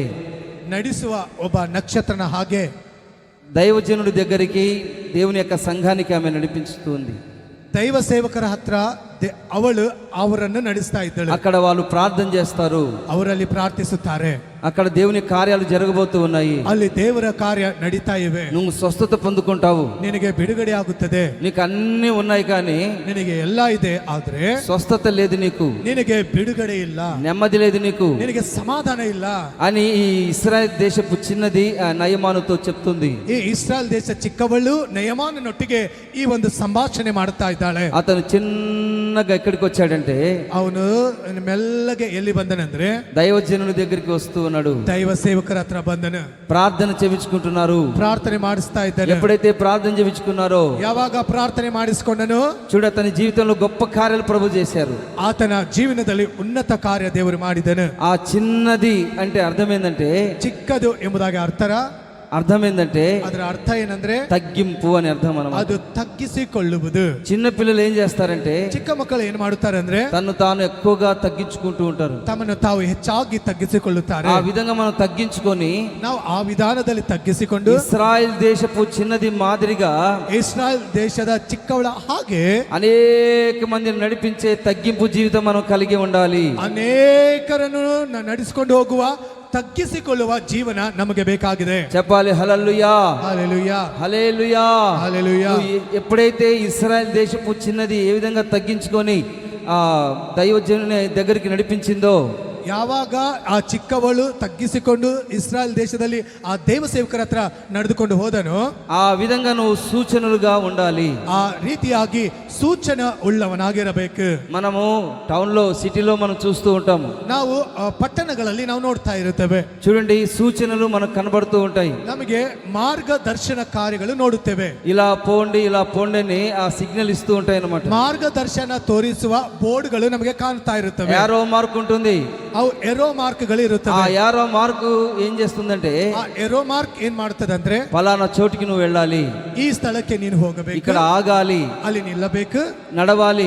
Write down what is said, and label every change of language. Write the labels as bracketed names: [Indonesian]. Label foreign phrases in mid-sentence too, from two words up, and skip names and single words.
[Kannada] ನಡೆಸುವ ಒಬ್ಬ ನಕ್ಷತ್ರನ ಹಾಗೆ [Telugu] దైవజనుడి దగ్గరికి, దేవుని యొక్క సంఘానికి ఆమె నడిపిస్తుంది. [Kannada] ದೈವ ಸೇವಕರ ಹತ್ರ ಅವಳು ಅವರನ್ನು ನಡೆಸ್ತಾ ಇದ್ದಳು. [Telugu] అక్కడ వాళ్ళు ప్రార్థన చేస్తారు, [Kannada] ಅವರಲ್ಲಿ ಪ್ರಾರ್ಥಿಸುತ್ತಾರೆ, [Telugu] అక్కడ దేవుని కార్యాలు జరగబోతూ ఉన్నాయి. [Kannada] ಅಲ್ಲಿ ದೇವರ ಕಾರ್ಯ ನಡೀತಾ ಇವೆ. [Telugu] నువ్వు స్వస్థత పొందుకుంటావు, [Kannada] ನಿನಗೆ ಬಿಡುಗಡೆ ಆಗುತ್ತದೆ, [Telugu] నీకు అన్ని ఉన్నాయి కానీ [Kannada] ನಿನಗೆ ಎಲ್ಲ ಇದೆ, ಆದ್ರೆ [Telugu] స్వస్థత లేదు, నీకు [Kannada] ನಿನಗೆ ಬಿಡುಗಡೆ ಇಲ್ಲ, [Telugu] నెమ్మది లేదు, నీకు [Kannada] ನಿನಗೆ ಸಮಾಧಾನ ಇಲ್ಲ [Telugu] అని ఈ ఇశ్రాయేల్ దేశపు చిన్నది ఆ నయమానుతో చెప్తుంది. [Kannada] ಈ ಇಸ್ರಾಯೇಲ್ ದೇಶ ಚಿಕ್ಕವಳು ನಯಮಾನನೊಟ್ಟಿಗೆ ಈ ಒಂದು ಸಂಭಾಷಣೆ ಮಾಡುತ್ತಾ ಇದ್ದಾಳೆ. [Telugu] అతను చిన్నగా ఎక్కడికి వచ్చాడంటే, [Kannada] ಅವನು ಮೆಲ್ಲಗೆ ಎಲ್ಲಿ ಬಂದನಂದ್ರೆ [Telugu] దైవజనుడి దగ్గరికి వస్తూ ఉన్నాడు. [Kannada] ದೈವ ಸೇವಕರ ಹತ್ರ ಬಂದನು. [Telugu] ప్రార్థన చేయించుకుంటున్నారు. [Kannada] ಪ್ರಾರ್ಥನೆ ಮಾಡಿಸ್ತಾ ಇದ್ದಾನೆ. [Telugu] ఎప్పుడైతే ప్రార్థన చేయించుకున్నారో, [Kannada] ಯಾವಾಗ ಪ್ರಾರ್ಥನೆ ಮಾಡಿಸಿಕೊಂಡನು, [Telugu] చూడు అతని జీవితంలో గొప్ప కార్యాలు ప్రభు చేశారు. [Kannada] ಆತನ ಜೀವನದಲ್ಲಿ ಉನ್ನತ ಕಾರ್ಯ ದೇವರು ಮಾಡಿದನು. [Telugu] ఆ చిన్నది అంటే అర్థం ఏంటంటే, [Kannada] ಚಿಕ್ಕದು ಎಂಬುದಾಗಿ [Telugu] అర్థం ఏంటంటే [Kannada] ಅದರ ಅರ್ಥ ಏನಂದ್ರೆ [Telugu] తగ్గింపు అని అర్థం అన్నమాట. [Kannada] ಅದು ತಗ್ಗಿಸಿಕೊಳ್ಳುವುದು. [Telugu] చిన్న పిల్లలు ఏం చేస్తారంటే, [Kannada] ಚಿಕ್ಕ ಮಕ್ಕಳು ಏನು ಮಾಡುತ್ತಾರೆ ಅಂದ್ರೆ [Telugu] తను తాను ఎక్కువగా తగ్గించుకుంటూ ఉంటారు. [Kannada] ತಮ್ಮನ್ನು ತಾವು ಹೆಚ್ಚಾಗಿ ತಗ್ಗಿಸಿಕೊಳ್ಳುತ್ತಾರೆ. [Telugu] ఆ విధంగా మనం తగ్గించుకొని [Kannada] ನಾವು ಆ ವಿಧಾನದಲ್ಲಿ ತಗ್ಗಿಸಿಕೊಂಡು [Telugu] ఇశ్రాయేల్ దేశపు చిన్నది మాదిరిగా [Kannada] ಇಸ್ರಾಯೇಲ್ ದೇಶದ ಚಿಕ್ಕವಳ ಹಾಗೆ [Telugu] అనేక మందిని నడిపించే తగ్గింపు జీవితం మనం కలిగి ఉండాలి. [Kannada] ಅನೇಕರನ್ನು ನಡೆಸಿಕೊಂಡು ಹೋಗುವ ತಗ್ಗಿಸಿಕೊಳ್ಳುವ ಜೀವನ ನಮಗೆ ಬೇಕಾಗಿದೆ. [Telugu] చెప్పాలి హల్లెలూయా, హల్లెలూయా, హల్లెలూయా, హల్లెలూయా. ఎప్పుడైతే ఇశ్రాయేల్ దేశపు చిన్నది ఏ విధంగా తగ్గించుకొని ఆ దైవజనుని దగ్గరికి నడిపించిందో, [Kannada] ಯಾವಾಗ ಆ ಚಿಕ್ಕವಳು ತಗ್ಗಿಸಿಕೊಂಡು ಇಸ್ರಾಯೇಲ್ ದೇಶದಲ್ಲಿ ಆ ದೇವ ಸೇವಕರ ಹತ್ರ ನಡೆದುಕೊಂಡು ಹೋದನು, [Telugu] ఆ విధంగా నువ్వు సూచనలుగా ఉండాలి. [Kannada] ಆ ರೀತಿಯಾಗಿ ಸೂಚನ ಉಳ್ಳವನಾಗಿರಬೇಕು. [Telugu] మనము టౌన్ లో సిటీలో మనం చూస్తూ ఉంటాము. [Kannada] ನಾವು ಪಟ್ಟಣಗಳಲ್ಲಿ ನಾವು ನೋಡ್ತಾ ಇರುತ್ತೇವೆ. [Telugu] చూడండి, సూచనలు మనకు కనబడుతూ ఉంటాయి. [Kannada] ನಮಗೆ ಮಾರ್ಗದರ್ಶನ ಕಾರ್ಯಗಳು ನೋಡುತ್ತೇವೆ. [Telugu] ఇలా పోండి అని ఆ సిగ్నల్ ఇస్తూ ఉంటాయి అన్నమాట. [Kannada] ಮಾರ್ಗದರ್ಶನ ತೋರಿಸುವ ಬೋರ್ಡ್ಗಳು ನಮಗೆ ಕಾಣ್ತಾ ಇರುತ್ತವೆ. [English] arrow mark [Telugu] ఉంటుంది. [Kannada] ಅವು [English] arrow marks [Telugu] ఆ [Kannada] ಇರುತ್ತವೆ. [English] arrow mark [Telugu] ఏం చేస్తుందంటే, [Kannada] ಆ [English] arrow mark [Kannada] ಏನ್ ಮಾಡ್ತದಂದ್ರೆ, [Telugu] ఫలానా చోటికి నువ్వు వెళ్ళాలి, [Kannada] ಈ ಸ್ಥಳಕ್ಕೆ ನೀನು ಹೋಗಬೇಕು, [Telugu] ఇక్కడ ఆగాలి, [Kannada] ಅಲ್ಲಿ ನಿಲ್ಲಬೇಕು, [Telugu] నడవాలి